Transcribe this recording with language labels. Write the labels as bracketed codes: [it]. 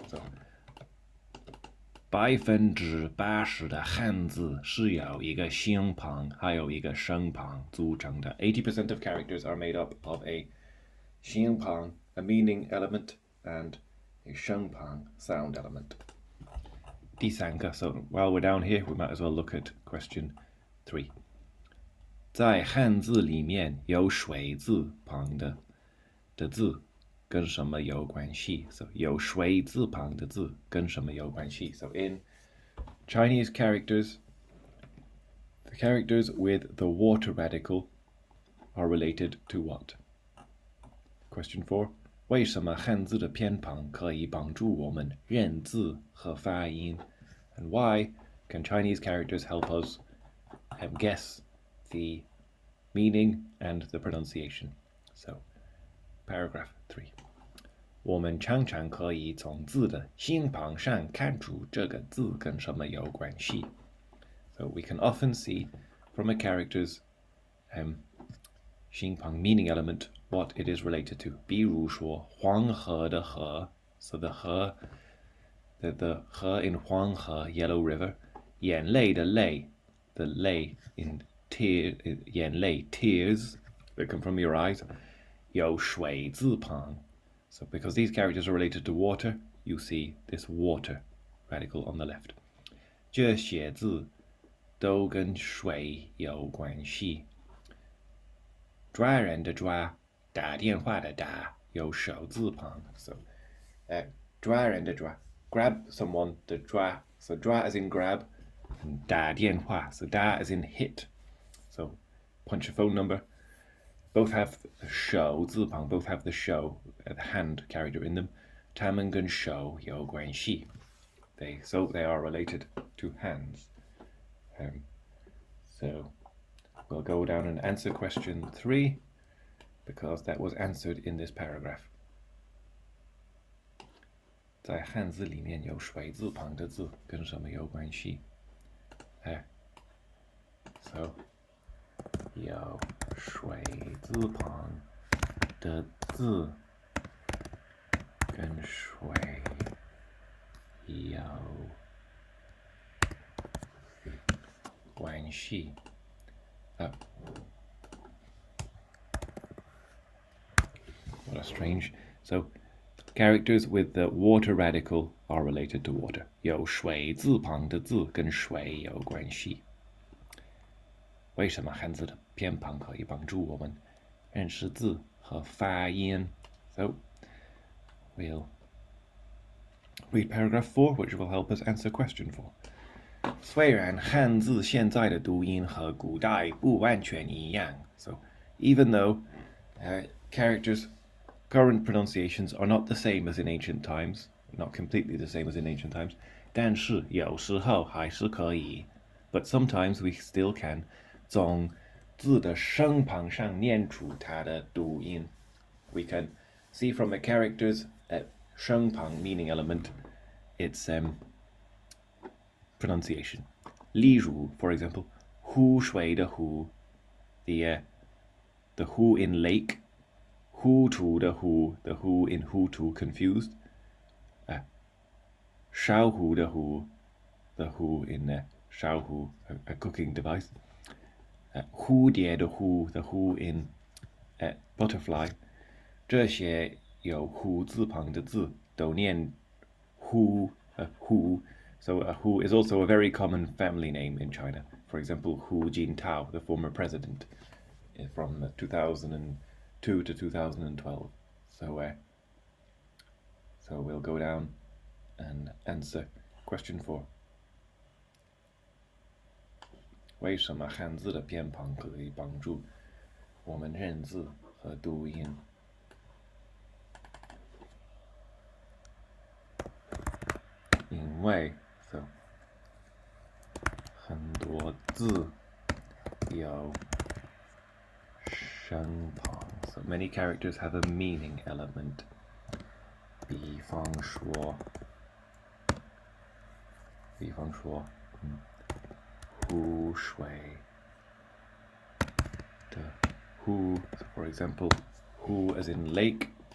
[zh] So 80%的汉字是由一个形旁还有一个声旁组成的. [en] 80% of characters are made up of a 形旁, a meaning element, and a 声旁, sound element. [zh] 第三个, [en] so while we're down here, we might as well look at question 3. [zh] 在汉字里面有水字旁的字跟什么有关系? So 有水字旁的字跟什么有关系? [en] So in Chinese characters, the characters with the water radical are related to what? Question 4. [zh] 为什么汉字的偏旁可以帮助我们认字和发音? [en] And why can Chinese characters help us guess the meaning and the pronunciation? So, paragraph 3. [zh] 我们常常可以从字的心旁上看出这个字跟什么有关系. [en] So we can often see from a character's 心旁 meaning element what it is related to. [zh] 比如说黄河的河, [en] so the 河 the 河 in 黄河 Yellow River. [zh] 眼泪的泪 [en] the 泪 in tear 眼泪 tears that come from your eyes. [zh] 有水字旁. [en] So because these characters are related to water, you see this water radical on the left. [zh] 这些字都跟水有关系。抓人的抓，打电话的打，有手字旁。 So, 抓人的抓, [en] grab someone, [zh] 的抓. [en] So, 抓 as in grab, and 打电话, so 打 as in hit. So, punch a phone number. Both have the 手字旁, both have the 手, the hand character in them. [zh] 他们跟手有关系. [en] So they are related to hands. So we'll go down and answer question 3 because that was answered in this paragraph. [zh] 在汉字里面有水字旁的字跟什么有关系? So 有水字旁的字跟水有关系。 [en] What a strange. So, characters with the water radical are related to water. [zh] 有水字旁的字跟水有关系。为什么汉字的偏旁可以帮助我们认识字和发音? [en] So, we'll read paragraph 4, which will help us answer question 4. [zh] 虽然汉字现在的读音和古代不完全一样, [en] so even though characters' current pronunciations are not the same as in ancient times, not completely the same as in ancient times, [zh] 但是有时候还是可以, [en] but sometimes we still can [zh] 从字的声旁上念出它的读音. [en] We can see from a character's 声旁 meaning element its pronunciation. [zh] 例如, [en] for example, [zh] 湖水的湖, [en] the 湖 in lake, [zh] 糊涂的糊, [en] the 糊 in 糊涂 confused, [zh] 烧糊的糊, [en] the 糊 in 烧糊 a cooking device, [zh] 蝴蝶的蝴, [en] the 蝴 in butterfly. [zh] 这些有胡字旁的字都念hu, hu. [en] So Hu is also a very common family name in China. For example, Hu Jintao, the former president from 2002 to 2012. So we'll go down and answer question 4. [zh] 为什么汉字的偏旁可以帮助我们认字和读音？因为 [en] so [zh] 很多字有声旁 [en] so many characters have a meaning element. [zh] 比方说湖水的湖 [en] so for example, 湖 as in lake.